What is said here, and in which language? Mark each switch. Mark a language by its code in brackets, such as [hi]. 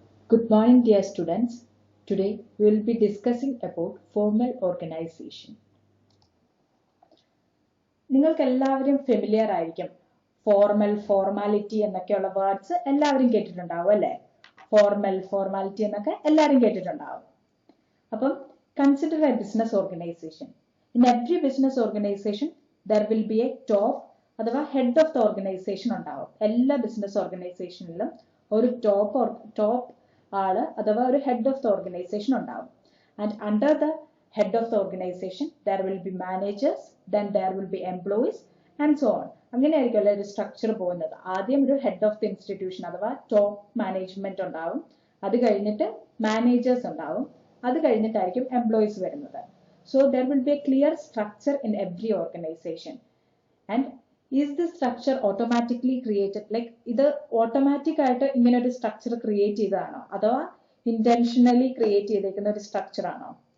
[en] Good morning, dear students. Today we will be discussing about formal organization. [ml] നിങ്ങൾക്ക് എല്ലാവരും familiar ആയിരിക്കും. Formal, formality എന്നൊക്കെയുള്ള words എല്ലാവരും കേട്ടിട്ടുണ്ടാവും അല്ലേ? ഫോർമൽ, ഫോർമാലിറ്റി എന്നൊക്കെ എല്ലാവരും കേട്ടിട്ടുണ്ടാവും. അപ്പം [en] Consider a business organization. In every business organization there will be a top അഥവാ head of the organization [ml] ഉണ്ടാവും. എല്ലാ ബിസിനസ് ഓർഗനൈസേഷനിലും ഒരു ടോപ്പ് ആള് അഥവാ ഒരു ഹെഡ് ഓഫ് ദ ഓർഗനൈസേഷൻ ഉണ്ടാവും. [en] And under the head of the organization there will be managers, then there will be employees and so on. [ml] അങ്ങനെയായിരിക്കും ഒരു സ്ട്രക്ചർ പോകുന്നത്. ആദ്യം ഒരു ഹെഡ് ഓഫ് ദി ഇൻസ്റ്റിറ്റ്യൂഷൻ അഥവാ ടോപ്പ് മാനേജ്മെന്റ് ഉണ്ടാവും, അത് കഴിഞ്ഞിട്ട് മാനേജേഴ്സ് ഉണ്ടാവും, അത് കഴിഞ്ഞിട്ടായിരിക്കും എംപ്ലോയീസ് വരുന്നത്. [en] So there will be a clear structure in every organization. And is the structure automatically created? [ml] Like ഇത് ഓട്ടോമാറ്റിക് ആയിട്ട് ഇങ്ങനെ ഒരു സ്ട്രക്ചർ ക്രിയേറ്റ് ചെയ്തതാണോ അഥവാ ഇന്റൻഷനലി ക്രിയേറ്റ് ചെയ്തേക്കുന്ന ഒരു സ്ട്രക്ചർ ആണോ?